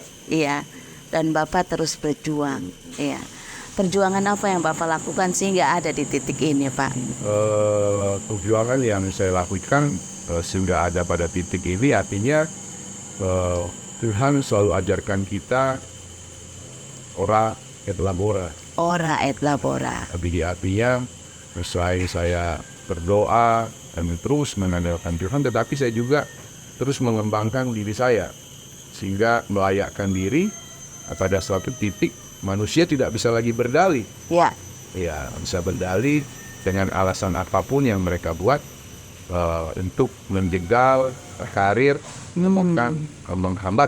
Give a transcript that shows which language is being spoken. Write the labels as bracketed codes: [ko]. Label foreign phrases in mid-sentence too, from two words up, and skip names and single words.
[id] Dan Bapak terus berjuang. perjuangan apa yang Bapak lakukan sehingga ada di titik ini, Pak? Perjuangan yang saya lakukan sehingga ada pada titik ini artinya Tuhan selalu ajarkan kita [la] ora et labora. Ora et labora. [id] Jadi artinya selain saya berdoa dan terus mengandalkan Tuhan, tetapi saya juga terus mengembangkan diri saya sehingga melayakkan diri pada suatu titik manusia tidak bisa lagi berdalih. Ya. Ya, bisa berdalih dengan alasan apapun yang mereka buat untuk menjegal karir, bahkan menghambat